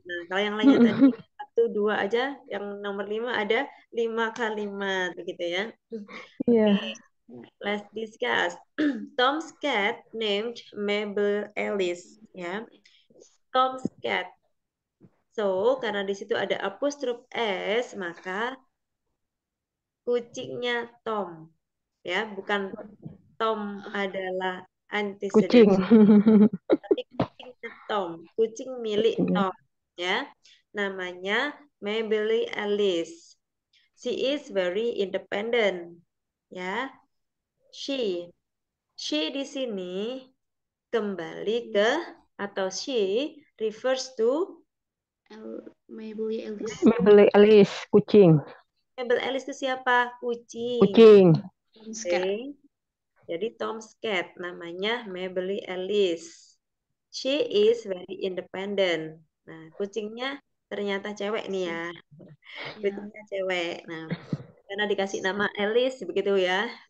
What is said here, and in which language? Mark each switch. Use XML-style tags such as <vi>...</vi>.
<id>Nah, kalau yang lainnya tadi 1, 2 aja, yang nomor 5 ada 5 kalimat, begitu ya. iya.</id> <en>Oke, let's discuss. Tom's cat named Mabel Alice, ya. Tom's cat. So,</en> <id>karena di situ ada apostrof S, maka kucingnya Tom, ya, bukan Tom adalah Kucing. antecedent, tapi kucingnya Tom, kucing milik Kucingnya. Tom, ya. Namanya Maybelline Alice.</id> <en>She is very independent, ya.</en> <id>She di sini kembali ke atau</id> <en>she refers to</en> <id>Maybelline Alice. Maybelline Alice, kucing. Maybelline Alice itu siapa? Kucing. Kucing.</id> <en>Tom's cat.</en> <id>Oke. Jadi Tom's cat namanya Maybelline Alice.</id> <en>She is very independent.</en> <id>Nah, kucingnya ternyata cewek nih ya. Ya. Kucingnya cewek. Nah, karena dikasih nama Alice begitu ya.</id>